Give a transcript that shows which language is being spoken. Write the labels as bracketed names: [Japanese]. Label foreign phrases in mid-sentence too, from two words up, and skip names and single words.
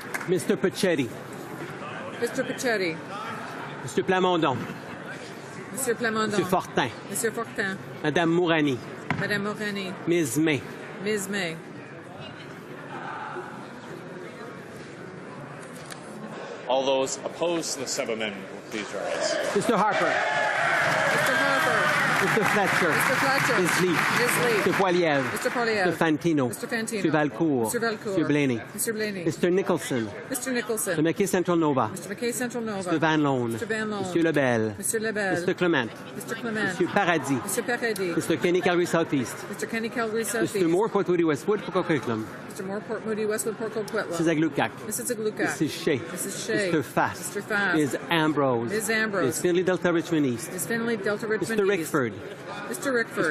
[English] Mr. Pachetti. Mr. Pachetti. Mr. Plamondon. Monsieur Plamondon. Monsieur Fortin. Monsieur Fortin. Madame Mourani. Madame Morani. Ms. May. Ms. May. All those opposed to the sub-amendment will please rise. Mr. Harper. Mr. Harper. Mr. Fletcher. Mr. Fletcher. Ms. Lee. Ms. Lee. Mr. Poiliev. Mr. Poiliev. Mr. Fantino. Mr. Fantino. Mr. Valcourt. Mr. Valcourt. Mr. Blaney. Mr. Blaney. Mr. Nicholson. Mr. Nicholson. Mr. McKay Central Nova. Mr. McKay Central Nova. Mr. Van Loan. Mr. Van Loan. Mr. Lebel. Mr. Lebel. Mr. Clement. Mr. Clement. Mr. Paradis. Mr. Paradis. Mr. Kenny Calgary Southeast. Mr. Kenny Calgary Southeast. Mr. Moore, Port Moody, Westwood, Port Coquitlam. Mr. Moore, Port Moody, Westwood, Port Coquitlam. Mrs. Aglukac. Mrs. Aglukac. Mrs. Shea. Mrs. Shea. Mr. Fast. Mr. Fast. Ms. Ambrose. Ms. Ambrose. Ms. Finley Delta Richmond East. Ms. Finley, Delta Richmond Mr. East. Rickford. Mr. Rickford.